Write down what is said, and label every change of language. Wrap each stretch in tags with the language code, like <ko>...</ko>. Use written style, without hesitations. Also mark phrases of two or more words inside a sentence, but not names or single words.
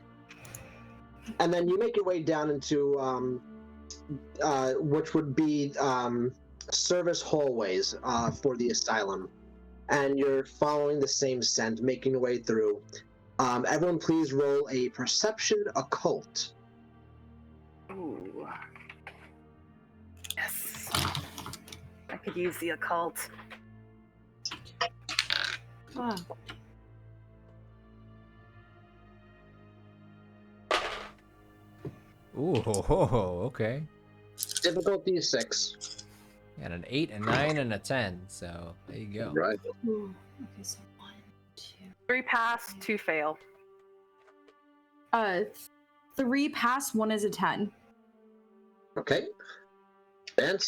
<en>And then you make your way down into, which would be service hallways for the asylum. And you're following the same scent, making your way through. Everyone please roll a perception occult. Ooh. Yes. I could use the occult. Oh. Ooh, ho, ho, ho, okay. Difficulty is 6. And an 8, a 9, and a 10. So there you go. Right. Ooh. Okay, so 1, 2. 3 pass, 2 fail. 3 pass, 1 is a 10. Okay. Vance?</en>